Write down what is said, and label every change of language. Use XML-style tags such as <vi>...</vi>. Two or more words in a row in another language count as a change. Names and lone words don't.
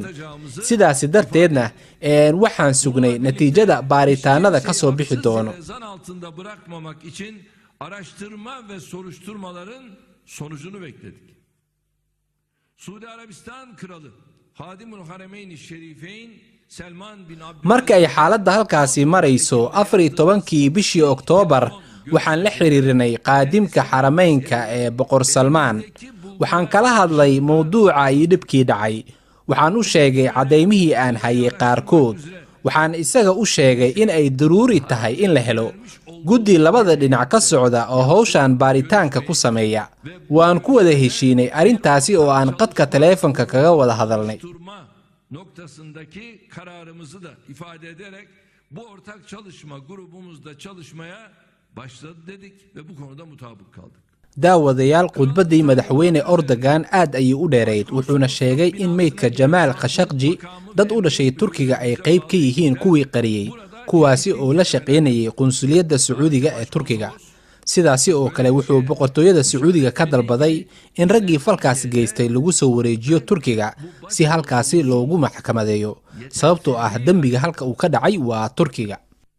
<so>Sidaasi darteedna waxaan sugnay natiijada baaritaanada ka soo bixi doono.</so> <tr>zan altında bırakmamak için araştırma ve soruşturmaların sonucunu bekledik. Suudi Arabistan Kralı Hadimul Haremeyn Şerifeyn Selman bin Abdülhamid</tr> <so>marka ay xaaladda halkaasi marayso 14kii bishii Oktoobar waxaan la xiriirinay qaadimka xarameynka ee Boqor Salmaan. Waxaan kala hadlay mowduuca iyo dhibkii dhacay. Waxaan u sheegay cadeymihii aan hayay qaarkood. Waxaan isaga u sheegay in ay daruuri tahay in la helo guddi labada dhinac ka socda oo hawshan baaritaanka ku sameeya. Waan ku wada heshiinay arrintaasi oo aan qadka teleefanka kaga wada hadalnay.</so> <tr>noktasındaki kararımızı da ifade ederek bu ortak çalışma grubumuzda çalışmaya başladı dedik ve bu konuda mutabık kaldık.</tr> <so>daawadayaal khudbaddii madaxweyne Erdogan aad ayay u dheerayd. Wuxuuna sheegay in meydka Jamaal Khashoggi dad u dhashay Turkiga ay qayb ka yihiin kuwii qariyay, kuwaasi oo la shaqeynayay qunsuliyadda Sacuudiga ee Turkiga. sidaasi oo kale wuxuu boqortooyada Sacuudiga ka dalbaday in raggii falkaas geystay lagu soo wareejiyo Turkiga si halkaasi loogu maxkamadeeyo, sababtoo ah dambiga halka uu ka dhacay waa Turkiga.</so>